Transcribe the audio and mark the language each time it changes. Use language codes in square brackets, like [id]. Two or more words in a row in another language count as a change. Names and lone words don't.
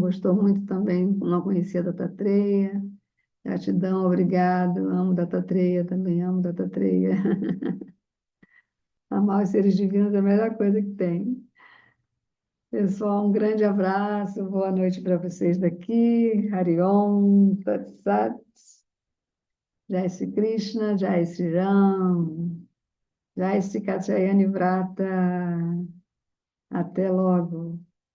[pt] Gostou muito também, não conhecia a Dattatreya. Gratidão, obrigado. Amo Dattatreya também, amo Dattatreya. Amar os seres divinos é a melhor coisa que tem. Pessoal, um grande abraço, boa noite para vocês daqui. [sa] हरिॐ तत् सत् जय श्री कृष्ण जय श्री राम जय श्री कात्यायनी व्रत. [pt] Até logo.